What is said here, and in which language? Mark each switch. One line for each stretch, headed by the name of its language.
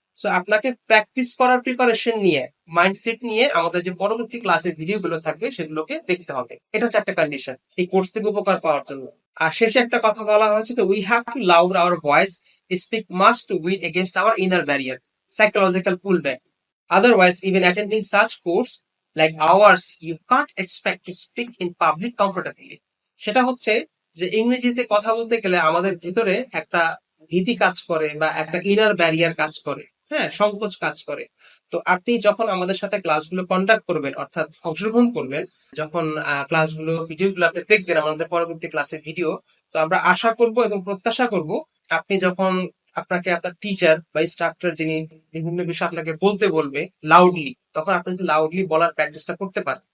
Bangla: So আপনাকে practice করার preparation নিয়ে, মাইন্ডসেট নিয়ে আমাদের যে পরবর্তী ক্লাসের ভিডিও গুলো থাকবে সেগুলোকে দেখতে হবে। এটা হচ্ছে একটা কন্ডিশন এই কোর্স থেকে উপকার পাওয়ার জন্য। আর শেষে একটা কথা বলা হয়েছে, তো
English: We have to loud our voice, speak must to win against our inner barrier, psychological pullback. Otherwise, even attending such course like ours, you can't expect to speak in public comfortably.
Bangla: সেটা হচ্ছে যে ইংরেজিতে কথা বলতে গেলে আমাদের ভিতরে একটা ভীতি কাজ করে বা একটা ইনার ব্যারিয়ার কাজ করে, হ্যাঁ, সংকোচ কাজ করে। তো আপনি যখন আমাদের সাথে ক্লাসগুলো কন্ডাক্ট করবেন, অর্থাৎ অংশগ্রহণ করবেন, যখন ক্লাসগুলো ভিডিওগুলো আপনি দেখবেন, আমাদের পরবর্তী ক্লাসের ভিডিও, তো আমরা আশা করব এবং প্রত্যাশা করব আপনি যখন আপনাকে আপনার টিচার বা ইনস্ট্রাক্টর যিনি বিভিন্ন বিষয় আপনাকে বলতে বলবে লাউডলি, তখন আপনি যদি লাউডলি বলার প্র্যাকটিসটা করতে পারেন।